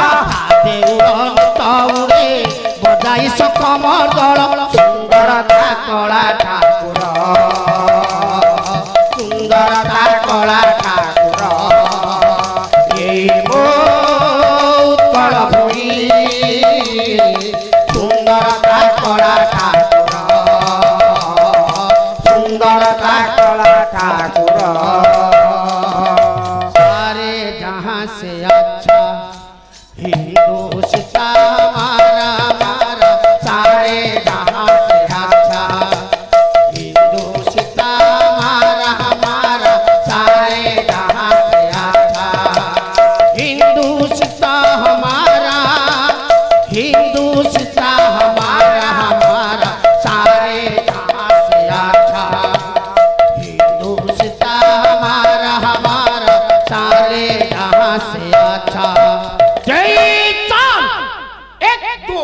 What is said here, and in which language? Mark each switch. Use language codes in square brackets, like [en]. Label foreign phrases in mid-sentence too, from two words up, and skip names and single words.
[or] ଦେଉଳ ନେତଉଡ଼େ ବଜାଇ ଶଙ୍ଖ ମର୍ଦଳ ସୁନ୍ଦରତା କଳା ଠାକୁର ସୁନ୍ଦରତା କଳା ଠାକୁର ଏଇ ମୋ ଉତ୍କଳ ଭୂମି ସୁନ୍ଦରତା କଳା ଠାକୁର ସୁନ୍ଦରତା କଳା ଠାକୁର [hi] सारे जहां से अच्छा हिंदुस्ता हमारा हमारा सारे जहां से अच्छा हिंदुस्ता हमारा हमारा सारे जहां से अच्छा हिंदुस्ता हमारा हिंदुस्ता हमारा हमारा सारे जहां से अच्छा हिंदुस्ता हमारा हमारा सारे जहां से अच्छा जय चांद एक दो